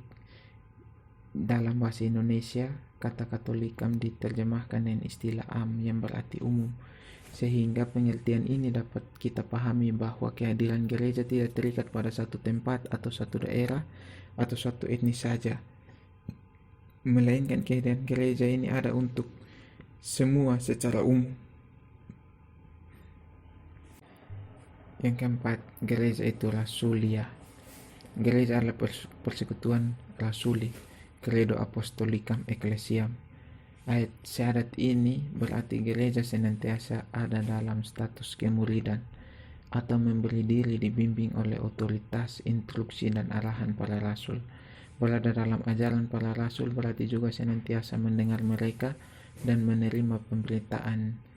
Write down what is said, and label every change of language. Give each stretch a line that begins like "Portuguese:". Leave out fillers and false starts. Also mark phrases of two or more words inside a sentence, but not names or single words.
Indonesian: Dalam bahasa Indonesia, kata katolikam diterjemahkan dengan istilah am yang berarti umum, sehingga pengertian ini dapat kita pahami bahwa kehadiran gereja tidak terikat pada satu tempat atau satu daerah atau satu etnis saja, melainkan kehadiran gereja ini ada untuk semua secara umum. Yang keempat, gereja itu rasulia. Gereja adalah persekutuan rasuli,
Latin: credo apostolicam ecclesiam.
Indonesian: Ayat syahadat ini berarti gereja senantiasa ada dalam status kemuridan atau memberi diri dibimbing oleh otoritas, instruksi, dan arahan para rasul. Berada dalam ajaran para rasul berarti juga senantiasa mendengar mereka dan menerima pemberitaan.